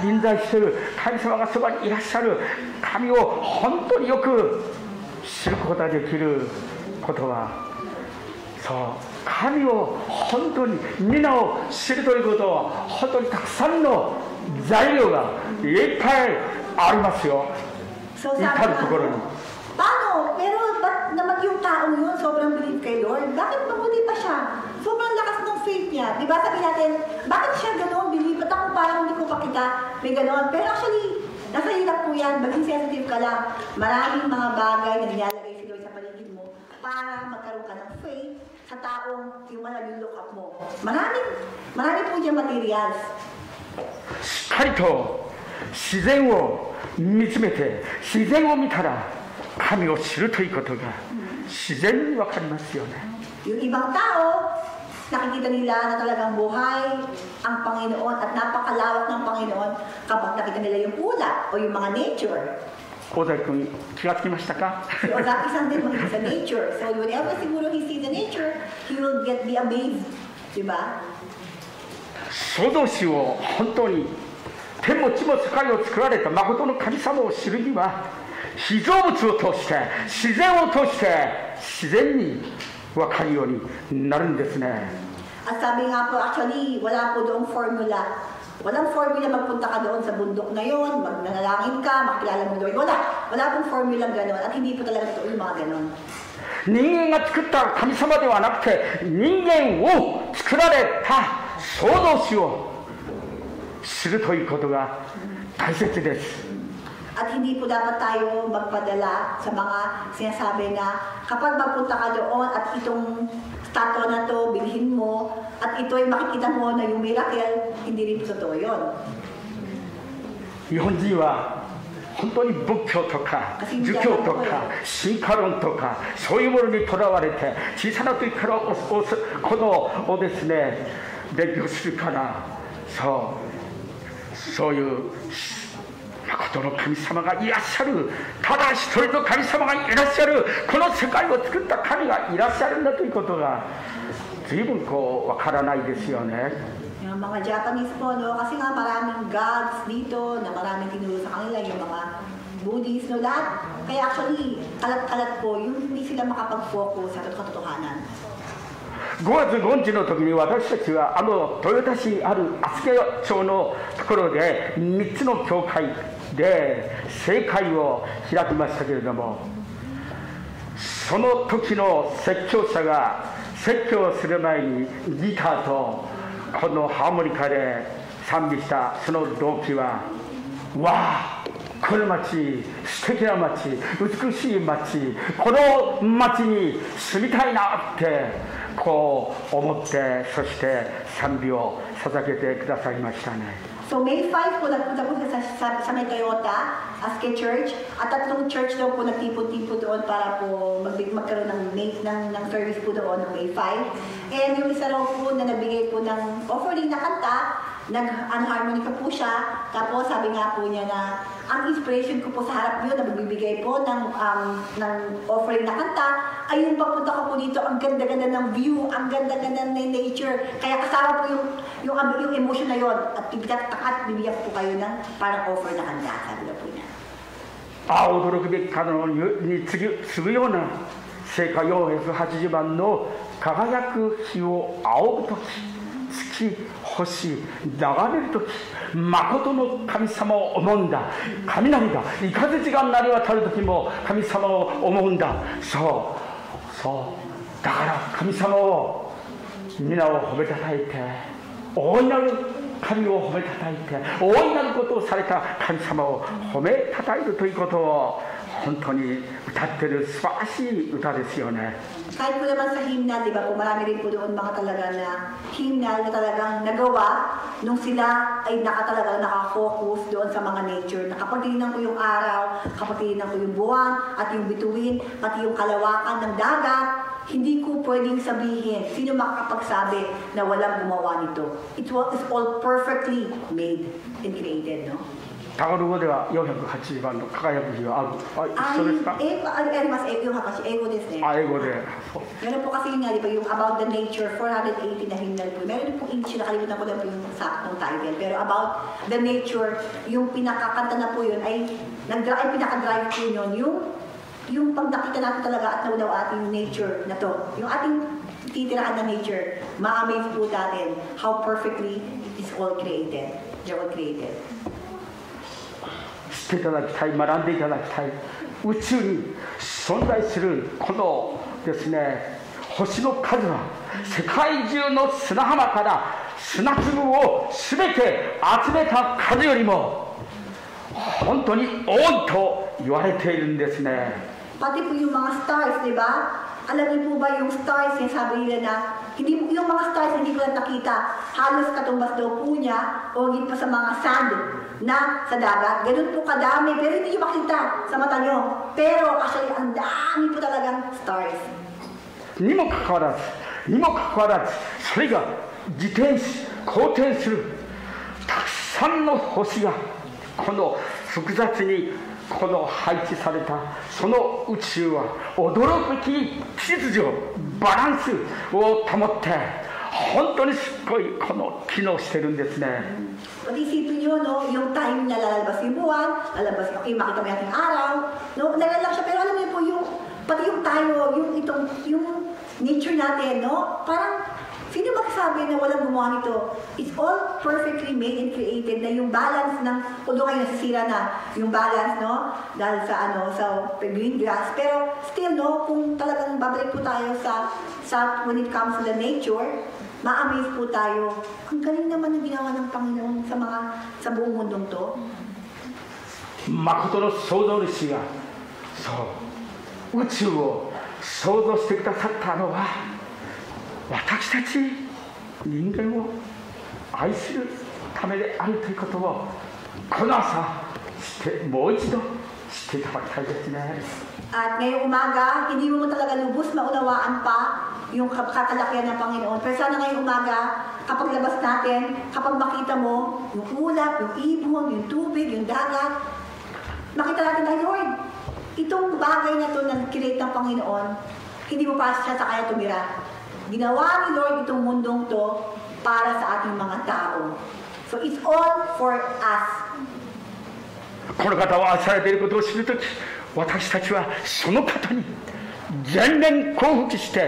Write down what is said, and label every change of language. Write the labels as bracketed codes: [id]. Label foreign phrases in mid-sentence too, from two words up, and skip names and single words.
[ja] 臨在している、神様がそばにいらっしゃる神を本当によく知ることができることは、そう、神を本当に皆を知るということは、本当にたくさんの材料がいっぱいありますよ。至るところに。 [tl] Paano? Pero ba't naman yung taong yun sobrang believe kay Lord? Bakit mabuti pa siya? Sobrang lakas ng faith niya. Diba sabi natin, bakit siya gano'n? Believe? Ba't ako parang hindi ko pa kita may gano'n? Pero actually, Nasa iyo lang po yan, maging sensitive ka lang. Maraming mga bagay na nilalagay si Lord sa paligid mo para magkaroon ka ng faith sa taong yung [en] look up [tl] mo. Marami po dyan materials. [ja] しっかりと自然を見つめて自然を見たら神を知るということが自然に分かりますよね。 [tl] Yung ibang tao, nakikita nila na talagang buhay ang Panginoon at napakalawak ng Panginoon kapag nakita nila yung ulap o yung mga nature. [ja] 大崎君気がつきましたか？ [tl] Si Ozaki-san din mahilig sa nature. [en] So whenever siguro he sees the nature, he will be amazed. [tl] Diba? [ja] 創造主を本当に天も地も世界を作られた誠の神様を知るには被造物を通して自然を通して自然に分かるようになるんですね。 [tl] At sabi nga po, actually, wala po doong formula. Walang formula magpunta ka doon sa bundok na yon, magnanalangin ka, makilala mo Lord. Wala pong formula gano'n at hindi po talaga totoo yung mga gano'n. [ja] 人間が作った神様ではなくて人間を作られた創造主を知るということが大切です。 [tl] At hindi po dapat tayo magpadala sa mga sinasabi na kapag magpunta ka doon at itong statue na to bilhin mo at ito'y makikita mo na yung miracle, hindi rin totoo yun. [ja] 日本人は本当に仏教とか儒教とか進化論とかそういうものにとらわれて小さな時からこのをですね勉強するからそういう誠の神様がいらっしゃる、ただ一人の神様がいらっしゃる、この世界を作った神がいらっしゃるんだということが随分わからないですよね。 [tl] Yung mga Japanese po, no? Kasi nga maraming gods dito na maraming tinuro sa kanila, yung mga Buddhist, no? Lahat. Kaya actually, kalat-kalat po, yung hindi sila makapag-focus sa katotohanan. [ja] 5 月5日の時に私たちは豊田市ある厚毛町のところで3つの教会で聖会を開きましたけれども、その時の説教者が説教をする前にギターとこのハーモニカで賛美したその動機は、わあこの町素敵な町、美しい町、この町に住みたいなってこう思って、そして賛美を捧げてくださいましたね。 [tl] So May 5 po, nagpunta po sa May Toyota, Aske Church, at tatlong church daw po nagtipon-tipon doon para po magkaroon ng service po doon ng May 5. And yung isa raw po na nagbigay po ng offering na kanta, nag-harmonica po siya, tapos sabi nga po niya na ang inspiration ko po sa harap yun na magbibigay po ng offering na kanta, ay yung pagpunta ko po dito, ang ganda-ganda ng view, ang ganda-ganda ng nature, kaya kasama po yung emotion na yun, at bibigyan po kayo ng parang offer na kanta, sabi na po niya. [ja] 驚くべき方に次ぐような聖歌480番の輝く日を仰ぐとき、月星流れるとき、誠の神様を思うんだ。雷が雷が鳴り渡るときも神様を思うんだ。そうだから神様を皆を褒めたたえて、大いなる神を褒めたたえて、大いなることをされた神様を褒めたたえるということを本当に歌ってる素晴らしい歌ですよね。 [tl] Kahit po naman sa hymnal, di ba po, marami rin po doon mga talaga na hymnal na talagang nagawa nung sila ay talagang nakafocus doon sa mga nature. Kapag tinignan ko yung araw, kapag tinignan ko yung buwan at yung bituin, pati yung kalawakan ng dagat, hindi ko pwedeng sabihin, sino makakapagsabi na walang gumawa nito. [en] It was all perfectly made and created, no? [ja] タガロ語では480番の輝く日はある。一緒ですか？あります。英語ですね。英語で。 [tl] Meron po kasi nga, di ba, yung [en] about the nature, [tl] 480 na hymnal po. Meron po English, nakalimutan ko lang po yung saktong title. Pero [en] about the nature, [tl] yung pinakakanta na po yun, ay pinaka-drive po yun, yung pag nakita natin talaga at naunaw ating nature na to. Yung ating titiraan na nature, ma-amaze po natin [en] how perfectly it is all created. They're all created. [ja] 知っていただきたい、学んでいただきたい。宇宙に存在するこのですね、星の数は世界中の砂浜から砂粒を全て集めた数よりも本当に多いと言われているんですね。 [tl] Pati po yung mga stars, di ba? Alam niyo po ba yung stars, yung sabi nila na, hindi, yung mga stars hindi ko lang nakita, halos katumbas daw po niya, o higit pa sa mga sand na sa dagat. Ganun po kadami, pero hindi niyo makita sa mata niyo. Pero actually, ang dami po talagang stars. [ja] にもかかわらず、それが自転し、公転する、たくさんの星が、この複雑にこの配置されたその宇宙は驚くべき秩序、バランスを保って本当にすっごいこの機能してるんですね。 [tl] Isipin nyo, no, yung time na lalabas yung buwan, lalabas yung, okay, makita mo yung araw, no, nalalak siya, pero alam niyo po, yung, pati yung tayo, yung nature natin, no, parang, sino magsasabi na walang gumawa nito? [en] It's all perfectly made and created [tl] na yung balance ng, although ngayon nasisira na yung balance, no, dahil sa, sa [en] green grass, [tl] pero still, no, kung talagang babalik po tayo sa [en] when it comes to the nature, [tl] ma-amaze po tayo. Ang galing naman ng ginawa ng Panginoon sa buong mundong to. [ja] 誠の創造主がそう宇宙を創造してくださったのは私たち人間を愛するためであるということをこの朝もう一度知っていただきたいですね。 [tl] At ngayong umaga, hindi mo talaga lubos maunawaan pa yung kakalakihan ng Panginoon. Pero sana ngayong umaga, kapag labas natin, kapag makita mo yung ulap, yung ibon, yung tubig, yung dagat, makita natin na, Lord, itong bagay na ito na create ng Panginoon, hindi mo pa siya sa kaya tumira. Ginawa ni Lord itong mundong to para sa ating mga tao. [en] So it's all for us. [ja] この方は愛されていることを知るとき、私たちはその方に全面降伏して